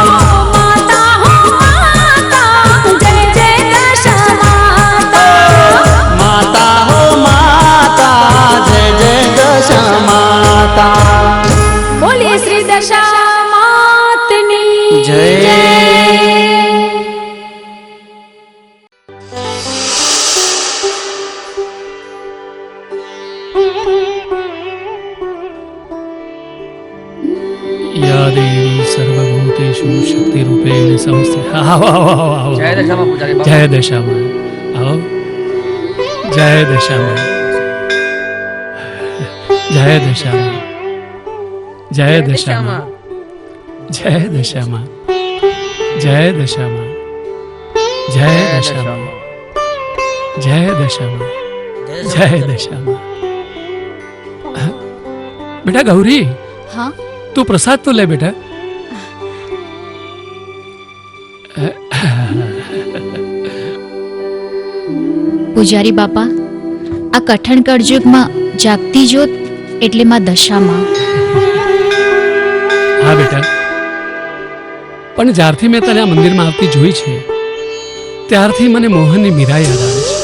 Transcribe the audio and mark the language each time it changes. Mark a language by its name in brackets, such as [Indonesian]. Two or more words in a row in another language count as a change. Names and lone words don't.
[Gujarati] માતા હો માતા જય જય દશા માતા. બોલીએ શ્રી દશા માતની જય. [Sanskrit] या देवी सर्वभूतेषु शक्तिरूपेण संस्थिता. [Hindi] आओ आओ आओ आओ [Gujarati] જય દશામાં પૂજારી બાપા. [Hindi] जय दशामा आओ जय दशामा जय दशामा जय दशामा जय दशामा जय दशामा जय दशामा जय दशामा जय दशामा. बेटा गौरी [Gujarati] હા [Hindi] तू प्रसाद तो ले बेटा. [Gujarati] પૂજારી બાપા, આ કઠણ કળયુગમાં જાગતી જ્યોત એટલે માં દશામાં. હા બેટા, પણ જ્યારથી મેં તને આ મંદિરમાં આવતી જોઈ છે ત્યારથી મને મોહનની મીરા યાદ આવે છે.